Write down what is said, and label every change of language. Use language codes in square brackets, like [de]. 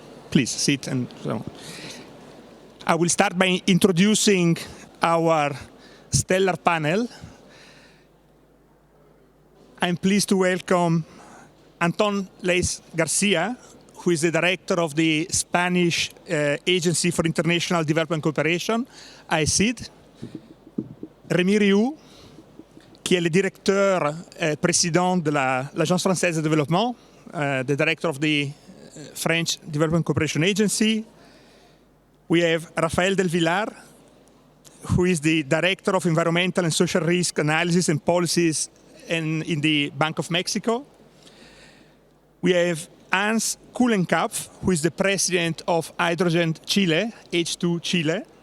[en] Please sit and so on. I will start by introducing our stellar panel. I'm pleased to welcome Anton Leis Garcia, who is the director of the Spanish Agency for International Development Cooperation, AECID. [fr] Rémi Rioux, qui est le directeur président de l'Agence française de développement, [en] the director of the French Development Cooperation Agency. We have Rafael del Villar, who is the Director of Environmental and Social Risk Analysis and Policies in the Bank of Mexico. We have Hans Kuhlenkopf, who is the President of Hydrogen Chile, H2 Chile.